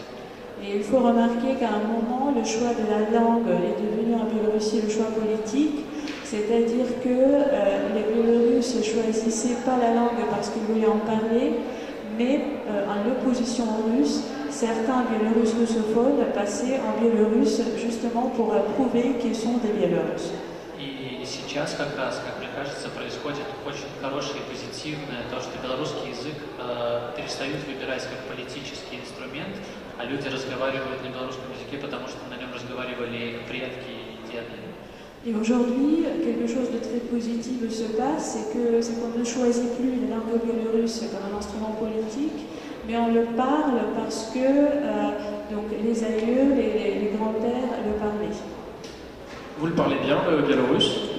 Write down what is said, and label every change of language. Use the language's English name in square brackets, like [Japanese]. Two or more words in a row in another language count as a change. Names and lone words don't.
[French] Et il faut remarquer qu'à un moment, le choix de la langue est devenu en Biélorussie le choix politique, c'est-à-dire que les Biélorusses choisissaient pas la langue parce qu'ils voulaient en parler, mais en opposition aux Russes, certains Biélorusses russophones passaient en biélorusse justement pour prouver qu'ils sont des Biélorusses. [Russian] И сейчас как раз, как мне кажется, происходит очень хорошее и позитивное, то, что белорусский язык перестают выбирать как политический инструмент, а люди разговаривают на белорусском языке, потому что на нем разговаривали их предки и деды. [French] Et aujourd'hui, quelque chose de très positif se passe, c'est qu'on ne choisit plus la langue biélorusse comme un instrument politique, mais on le parle parce que donc les aïeux, les grands-pères le parlaient. Vous le parlez bien, le biélorusse?